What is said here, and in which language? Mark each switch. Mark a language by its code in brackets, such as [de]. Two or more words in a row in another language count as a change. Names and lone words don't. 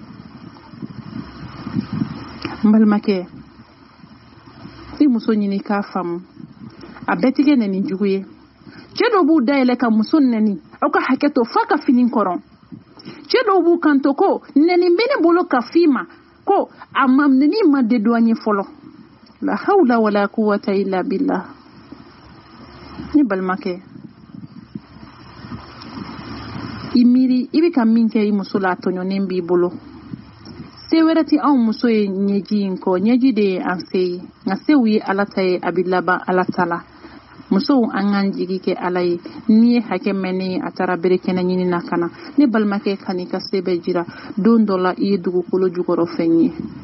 [bm] n balimakɛ i muso ɲini k'a faamu a bɛɛ tigɛ nɛni jugu ye cɛ dɔw b'u dayɛlɛ ka muso nɛni aw ka hakɛ to f'a ka fini kɔrɔ cɛ dɔw b'u kanto ko nɛni bɛ ne bolo ka f'i ma ko a ma nɛni ma de don an ye fɔlɔ [ar] لا حول ولا قوة إلا بالله [bm] ne balimakɛ i miiri i bɛ ka min kɛ i muso la a tɔɲɔnen b'i bolo se wɛrɛ ti anw muso ye ɲɛji in kɔ ɲɛji de ye an se ye nka sew ye ala ta ye a bɛ laban ala ta la musow an k'an jigi kɛ ala ye n'i ye hakɛ mɛn ne ye a taara bere kɛnɛ ɲini na ka na ne balimakɛ ka n'i ka se bɛɛ jira don dɔ la i ye dugukolo jukɔrɔ fɛn ye